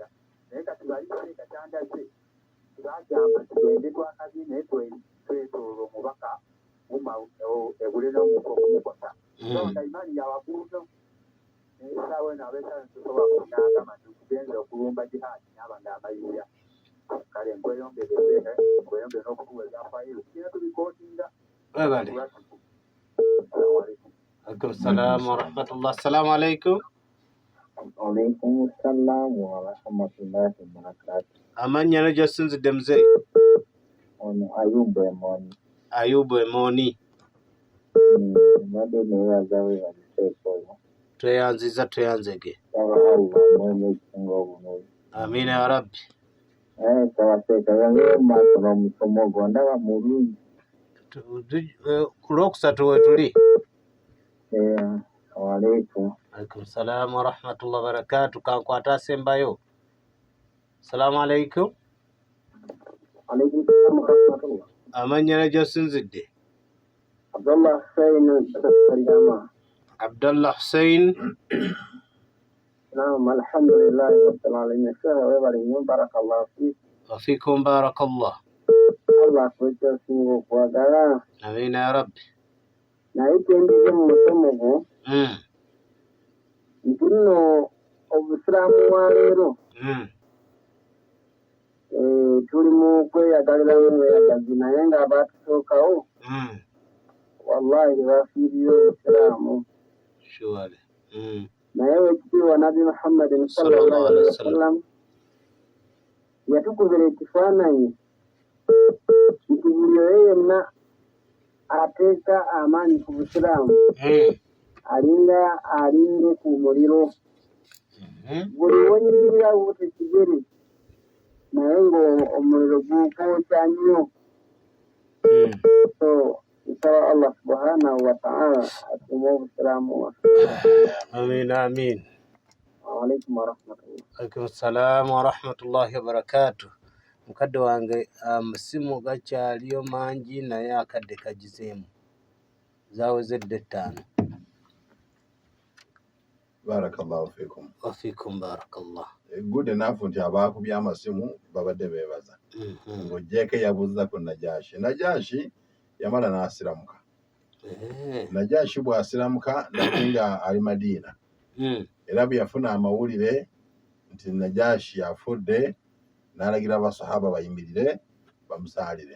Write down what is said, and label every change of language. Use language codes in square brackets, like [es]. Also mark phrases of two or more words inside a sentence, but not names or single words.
[lg] Naye kati balibale katandazze bagamba tugende twakazi naye twetoola omubaka ebule n'omuntu okumukosa. Nga imaani yawaguuzo essaawa eno abeesala ntusobola kunaagamba nti tugenze okulumba jihaadi n'aba ng'amalirira. Kale nkweyongere n'okutuwa ebyafaayo tugenda tubikootinga. [ar] عليكم السلام ورحمة الله. السلام عليكم. عليكم السلام ورحمة الله وبركاته. [lg] Amanya na josinzidde mzee. Ono Ayubu Emoni. Ayubu Emoni. Mbadde neebaza weebaliseeko. [ar] Tweyanzege. آمين يا رب. [lg] Tabaseeka yange maaso n'omusomo gwo ndaba mulungi. Ku Lwokusatu we tuli. Waalaikum. [ar] عليكم السلام ورحمة الله وبركاته. [lg] Kankwata asembayo. [ar] السلام عليكم. عليكم السلام ورحمة الله. [lg] Amanya na josinzidde. Abdullah Hussein Kaliyama. Abdullah Hussein. [ar] نعم، الحمد لله رب العالمين. [lg] Webali nnyo, [ar] بارك الله فيك. وفيكم بارك الله. [lg] Allah akuwekya osinga okwagala. [ar] آمين يا رب. [lg] Naye twendize mu musomo gwo nti nno obusiraamu wa leero tuli mu kweyagaliramu bweyagazi naye ng'abaatusookawo wallahi tebafiirira obusiraamu. Naye wekitiibwa Nabi Muhammadin [ar] صلى الله عليه وسلم [lg] yatukubira ekifaananyi nti buli oyo yenna ateeka amaanyi ku busiraamu alinga alinde ku muliro. Buli wonyigirira buti kigere naye ng'omuliro gukwokya nnyo. So nsaba Allah [ar] سبحانه وتعالى [lg] atume obusiraamu waffe. [ar] آمين آمين. وعليكم ورحمة الله. عليكم السلام ورحمة الله وبركاته. [lg] Mukadde wange amasimu gakyaliyo mangi naye akadde kagizeemu. Zawezedde 5. [ar] بارك الله فيكم. وفيكم بارك الله. [en] Good enough [lg] nti abaakubye amasimu babadde beebaza. Ng'ojjeeko yabuuza ku Najashi yamala n'asiramuka. Najashi bw'asiramuka nga ali Madiina. Era bwe yafuna amawulire nti Najashi afudde n'alagira abasahaba bayimirire bamusaalire.